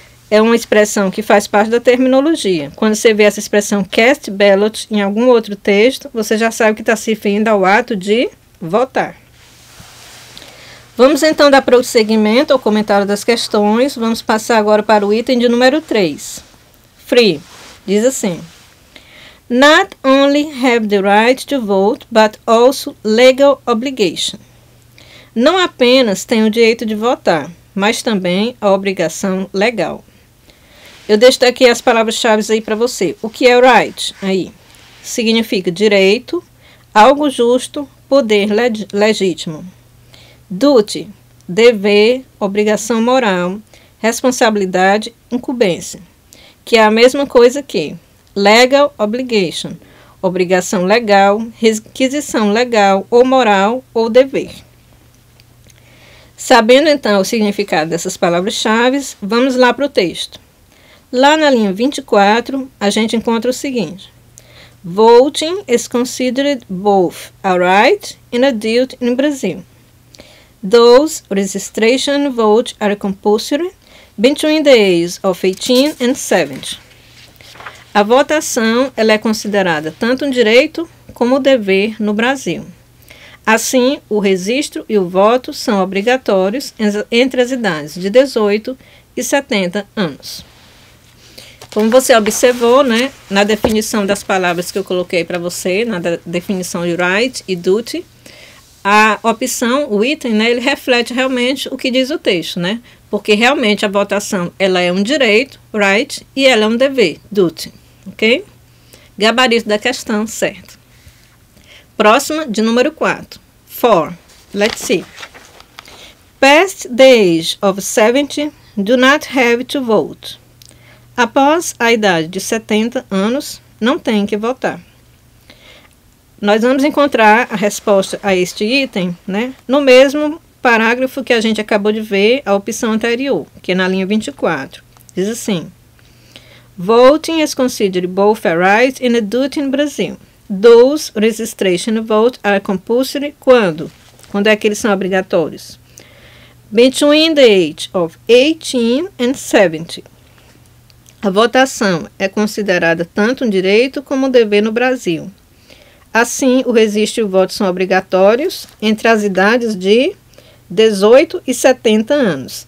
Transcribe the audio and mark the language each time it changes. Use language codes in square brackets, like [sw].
[pt] É uma expressão que faz parte da terminologia. Quando você vê essa expressão cast ballot em algum outro texto, você já sabe que está se referindo ao ato de votar. Vamos então dar prosseguimento ao comentário das questões. Vamos passar agora para o item de número 3. Free. Diz assim: [en] not only have the right to vote, but also legal obligation. [pt] Não apenas tem o direito de votar, mas também a obrigação legal. Eu destaquei as palavras-chave aí para você. O que é right? Aí significa direito, algo justo, poder legítimo. Duty, dever, obrigação moral, responsabilidade, incumbência, que é a mesma coisa que [en] legal obligation, [pt] obrigação legal, requisição legal ou moral ou dever. Sabendo então o significado dessas palavras-chave, vamos lá para o texto. Lá na linha 24, a gente encontra o seguinte: [en] voting is considered both a right and a duty in Brazil. Those registration and vote are compulsory between the ages of 18 and 70. [pt] A votação ela é considerada tanto um direito como um dever no Brasil. Assim, o registro e o voto são obrigatórios entre as idades de 18 e 70 anos. Como você observou, né, na definição das palavras que eu coloquei para você, na definição de right e duty, a opção, o item, né, ele reflete realmente o que diz o texto, né? Porque realmente a votação, ela é um direito, right, e ela é um dever, duty, ok? Gabarito da questão, certo. Próxima, de número 4. 4. [en] Let's see. Past the age of 70, do not have to vote. [pt] Após a idade de 70 anos, não tem que votar. Nós vamos encontrar a resposta a este item, né, no mesmo parágrafo que a gente acabou de ver, a opção anterior, que é na linha 24. Diz assim: [en] Voting is considered both a right and a duty in Brazil. Those registration votes are compulsory [pt] quando? Quando é que eles são obrigatórios? [en] Between the age of 18 and 70. [pt] A votação é considerada tanto um direito como um dever no Brasil. Assim, o registro e o voto são obrigatórios entre as idades de 18 e 70 anos.